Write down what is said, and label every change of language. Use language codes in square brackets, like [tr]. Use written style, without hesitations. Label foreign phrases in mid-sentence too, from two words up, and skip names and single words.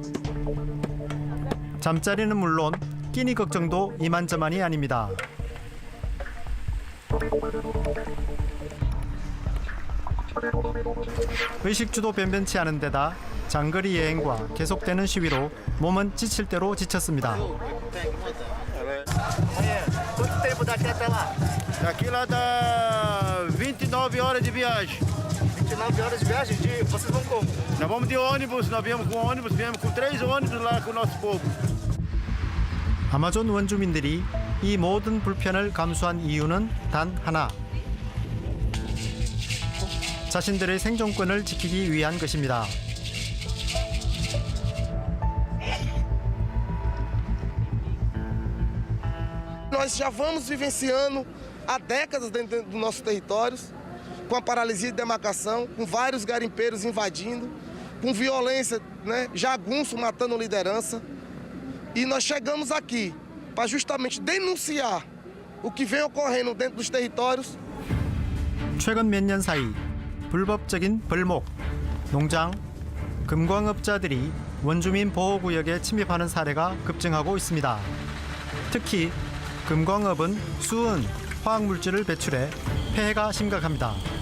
[ko] 잠자리는 물론 끼니 걱정도 이만저만이 아닙니다. 의식주도 변변치 않은 데다 장거리 여행과 계속되는 시위로 몸은 지칠 대로 지쳤습니다. [pt] Quanto tempo daqui até lá? Daqui lá dá 29 horas de viagem. 29 horas de viagem? Vocês vão como? Nós vamos de ônibus, nós viemos com ônibus, viemos com 3 ônibus lá com o nosso povo. [ko] 아마존 원주민들이 이 모든 불편을 감수한 이유는 단 하나. 자신들의 생존권을 지키기 위한 것입니다. [pt] Nós já vamos vivenciando há décadas dentro dos nossos territórios, com a paralisia de demarcação, com vários garimpeiros invadindo, com violência, jagunço matando liderança. E nós chegamos aqui para justamente denunciar o que vem ocorrendo dentro dos territórios. [ko] 최근 몇 년 사이 불법적인 벌목, 농장, 금광업자들이 원주민 보호구역에 침입하는 사례가 급증하고 있습니다. 특히 금광업은 수은, 화학물질을 배출해 폐해가 심각합니다.